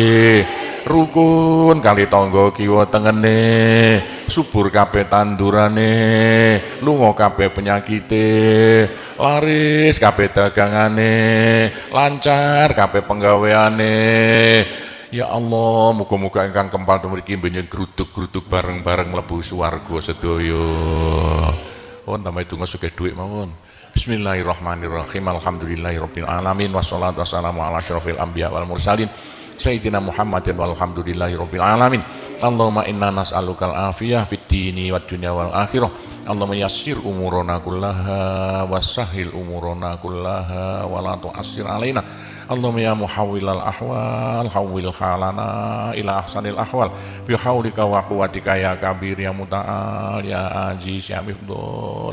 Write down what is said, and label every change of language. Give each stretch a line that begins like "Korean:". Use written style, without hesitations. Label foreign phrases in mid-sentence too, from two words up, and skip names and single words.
Javanese: rukun kali tangga kiwa tengene, subur kabeh tandurane, lunga kabeh penyakite, laris kabeh dagangane, lancar kabeh penggaweane.
Arabic: يا الله,
Javanese: muga-muga ingkang kempal mriki benjing gruduk-gruduk bareng-bareng mlebu swarga sedaya. Tambah donga sugih dhuwit mawon.
Arabic: بسم الله الرحمن الرحيم. الحمد لله رب العالمين والصلاة والسلام على أشرف الأنبياء والمرسلين سيدنا محمد والحمد لله رب العالمين. اللهم إنا نسألك العافية في الدين والدنيا والآخرة. اللهم يسر أمورنا كلها وسهل أمورنا كلها ولا تعسر علينا. اللهم يا محول الأحوال حول حالنا إلى أحسن الأحوال بحولك وقوتك يا كبير يا متعال يا عزيز يا مفضل.